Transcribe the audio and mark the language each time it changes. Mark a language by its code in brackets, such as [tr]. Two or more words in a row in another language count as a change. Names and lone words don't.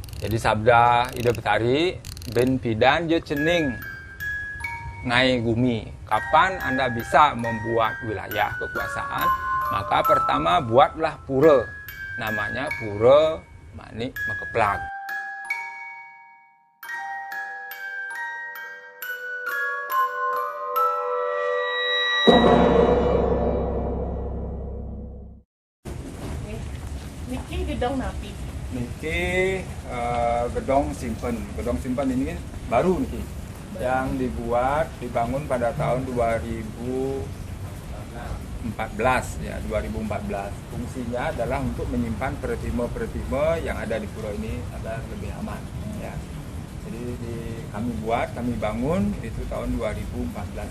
[ban] Jadi sabda Ida Betari, ben pidan je cening ngai gumi. [id] Kapan Anda bisa membuat wilayah kekuasaan? Maka pertama buatlah pura. Namanya Pura Manik Makeplang. [ban] Niki gedong napi. Niki gedong simpen. Gedong simpen [id] ini baru niki. Yang dibangun pada tahun 2014 ya, 2014. Fungsinya adalah untuk menyimpan pertime-pertime yang ada di pura ini agar lebih aman ya. Jadi kami bangun itu tahun 2014.